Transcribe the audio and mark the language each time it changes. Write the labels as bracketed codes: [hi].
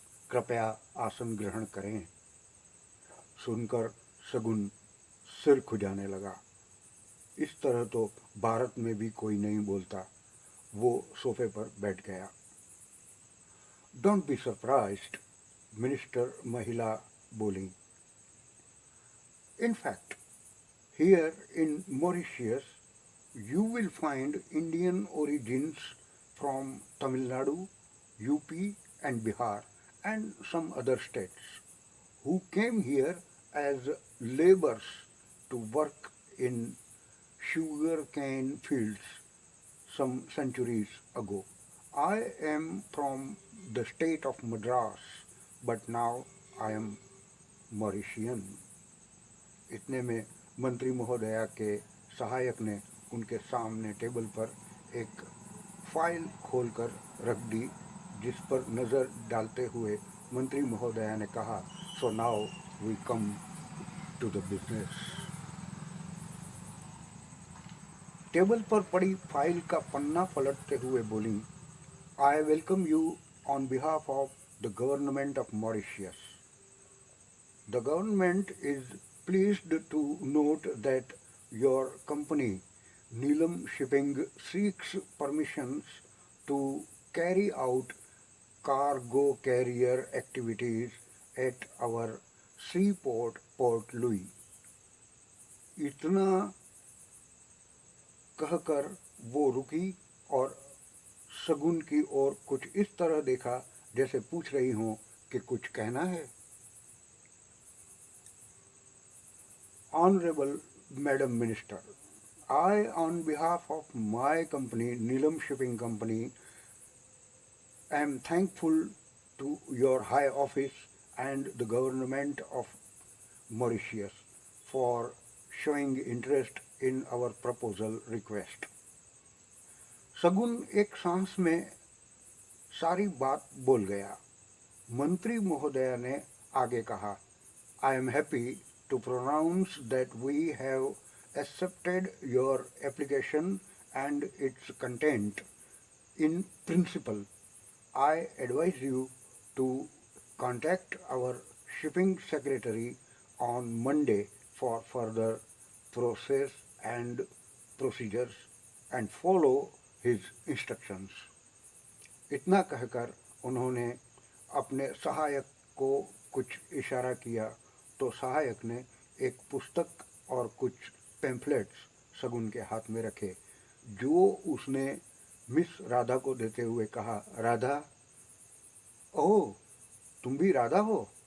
[hi] कृपया आसन ग्रहण करें। सुनकर शगुन सिर खुजाने लगा। इस तरह तो भारत में भी कोई नहीं बोलता। वो सोफे पर बैठ गया। [en] don't be surprised, [hi] मिनिस्टर महिला बोली। [en] In fact, here in Mauritius you will find Indian origins from Tamil Nadu, UP and Bihar and some other states who came here as laborers to work in sugarcane fields some centuries ago. I am from the state of Madras, but now I am Mauritian. [hi] इतने में मंत्री महोदया के सहायक ने उनके सामने table पर एक फाइल खोलकर रख दी, जिस पर नज़र डालते हुए मंत्री महोदया ने कहा, [en] So now we come to the business. [hi] Table पर पड़ी फाइल का पन्ना पलटते हुए बोली, [en] I welcome you on behalf of the government of Mauritius. The government is pleased to note that your company, Neelam Shipping, seeks permissions to carry out cargo carrier activities at our seaport, Port Louis. [hi] इतना कहकर वो रुकी और शगुन की ओर कुछ इस तरह देखा जैसे पूछ रही हो कि कुछ कहना है। [en] Honorable Madam Minister, I, on behalf of my company, Neelam Shipping Company, am thankful to your High Office and the Government of Mauritius for showing interest in our proposal request. [hi] शगुन एक सांस में सारी बात बोल गया। मंत्री महोदया ने आगे कहा, [en] I am happy to pronounce that we have accepted your application and its content in principle. I advise you to contact our shipping secretary on Monday for further process and procedures and follow his instructions. [hi] इतना कहकर उन्होंने अपने सहायक को कुछ इशारा किया तो सहायक ने एक पुस्तक और कुछ पैम्फलेट्स शगुन के हाथ में रखे, जो उसने मिस राधा को देते हुए कहा, राधा, ओह, तुम भी राधा हो?